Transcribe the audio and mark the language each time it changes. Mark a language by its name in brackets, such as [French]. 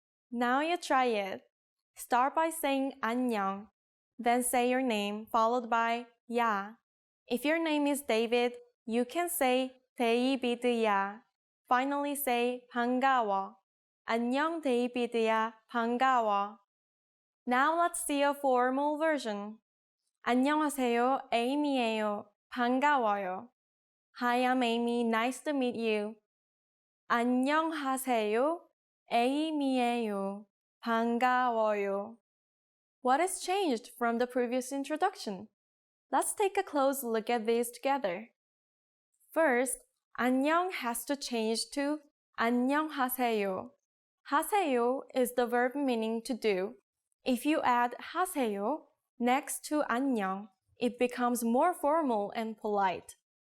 [English] Now you try it. Start by saying 안녕, then say your name followed by 야. If your name is David, you can say 데이비드야. Finally say 반가워. [Korean] 안녕 데이비드야. 반가워. [English] Now let's see a formal version. [Korean] 안녕하세요, Amy예요. 반가워요. [English] Hi, I'm Amy. Nice to meet you. [Korean] 안녕하세요, Amy예요. 반가워요. [English] What has changed from the previous introduction? Let's take a close look at these together. First, 안녕 has to change to 안녕하세요. 하세요 is the verb meaning to do. If you add 하세요 next to 안녕, it becomes more formal and polite.